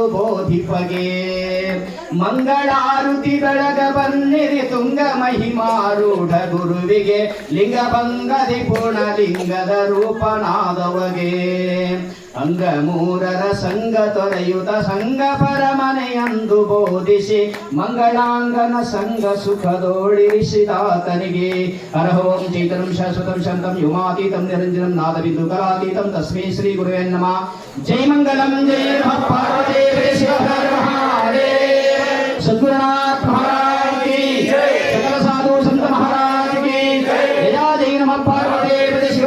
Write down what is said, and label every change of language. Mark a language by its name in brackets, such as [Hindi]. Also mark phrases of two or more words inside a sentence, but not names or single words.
[Kannada] ಬೋಧಿಪಗೆ ಮಂಗಳಾರುತಿ ಬೆಳಗ ಬನ್ನಿರಿ ತುಂಗ ಮಹಿಮಾರೂಢ ಗುರುವಿಗೆ ಲಿಂಗಭಂಗದಿ ಪೂರ್ಣಲಿಂಗದ ರೂಪನಾದವಗೆ ಅಂಗ ಮೂರರ ಸಂಗ ತೊರೆಯುತ ಸಂಗ ಪರಮನೆಯಂದು ಬೋಧಿಸಿ ಮಂಗಳಾಂಗನ ಸಂಗ ಸುಖದೋಳಿರಿಸಿದಾತನಿಗೆ ಹರ [Sanskrit] ಓಂ ಚೈತನ್ಯಂ ಶಾಶ್ವತಂ ಶಾಂತಂ ಯುಮಾತೀತಂ ನಿರಂಜನಂ ನಾದಬಿಂದು ಕಲಾತೀತಂ ತಸ್ಮೈ ಶ್ರೀ ಗುರುವೇ ನಮಃ. ಜೈ ಮಂಗಲಂ ಜೈ ನಮಃ ಪಾರ್ವತಿ ಶಿವ ಹರ ಮಹಾದೇವ. [Hindi] सद्गुरुनाथ महाराज की जय। सकल साधु संत महाराज की जय. [Sanskrit] ಜಯ ಜೈ ನಮಃ ಪಾರ್ವತಿ